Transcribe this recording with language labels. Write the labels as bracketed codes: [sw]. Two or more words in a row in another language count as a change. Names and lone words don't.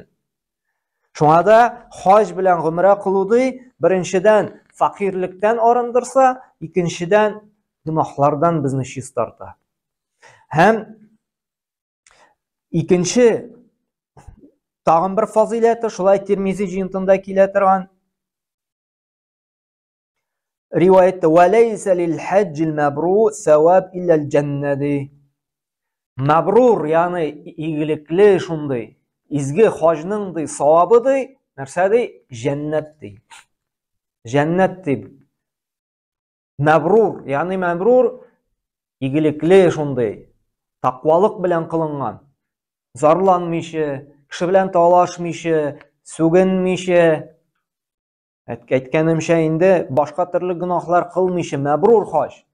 [tt] Шуңа да хаҗ белән гомрә кылуды беренчедән факирлектән арындырса, икенчедән гынахлардан безне чистарта. Һәм икенче тагын бер фазилаты шулай Тирмизи җыентында килә торган риваятта [ar] «وليس للحج المبرور ثواب إلا الجنة». [tt] Мабрур, яны игелекле шундый, изге хаҗның ди савабы ди, нәрсә ди? Җәннәт ди. Җәннәт ди. Мабрур, яны мабрур игелекле шундый, тақвалык белән кылынган, зарланмыйча, кеше белән талашмыйча, сүгенмичә, әйткәнемчә инде башка төрле гынахлар кылмыйча, мәбрур хаҗ.